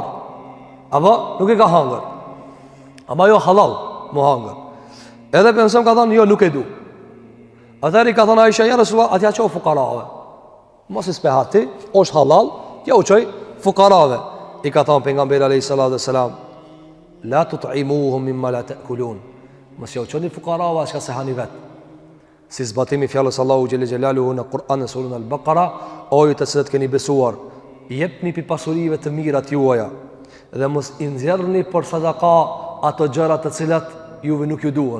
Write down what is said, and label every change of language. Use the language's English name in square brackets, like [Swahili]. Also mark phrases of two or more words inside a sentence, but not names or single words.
[Albanian] Apo nuk e ka hangër. Ama jo halal mu hangër. Edhe për mësam ka thënë jo nuk e du. Atëri ka thënë Aisha [Arabic] يا رسول الله, [Albanian] atja qo fukarave. Mos i spehati, është halal, ja u qoj fukarave. I ka thënë pejgamberi [Arabic] عليه الصلاة والسلام، لا تطعموهم مما لا تأكلون. [Albanian] Mos ja u qoni fukarave as ka se hani vet. Si zbatimi fjalës Allahu [Arabic] جل جلاله [Albanian] në Kur'an në surën Al-Baqara, o ju të cilët keni besuar, jepni pi pasurive të mirat juaja dhe mos i nxjerrni për sadaka ato gjëra të cilat juve nuk ju duhen.